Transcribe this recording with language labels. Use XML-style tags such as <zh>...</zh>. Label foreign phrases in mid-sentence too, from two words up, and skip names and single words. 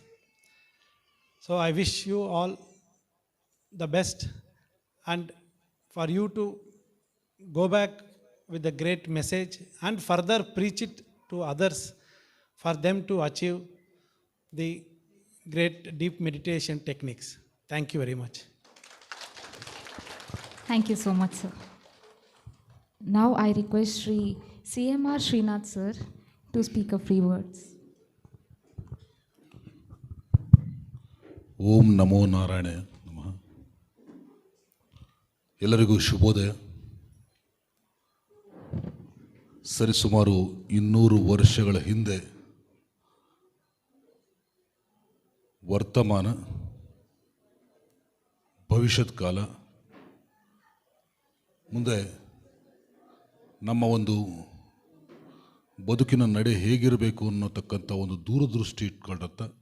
<en>So I wish you all the best, and for you to go back with a great message and further preach it to others for them to achieve the great deep meditation techniques. Thank you very much. Thank you so much, sir. Now I request Sri CMR Srinath, sir, to speak a few words.</en> <sa>ಓಂ ನಮೋ ನಾರಾಯಣ ನಮಃ.</sa> <kn>ಎಲ್ಲರಿಗೂ ಶುಭೋದಯ. ಸರಿಸುಮಾರು 200 ವರ್ಷಗಳ ಹಿಂದೆ ವರ್ತಮಾನ, ಭವಿಷ್ಯತ್ ಕಾಲ, ಮುಂದೆ ನಮ್ಮ ಒಂದು ಬದುಕಿನ ನಡೆ ಹೇಗಿರಬೇಕು ಅನ್ನೋತಕ್ಕಂಥ ಒಂದು ದೂರದೃಷ್ಟಿ ಇಟ್ಕೊಂಡಂಥ</kn>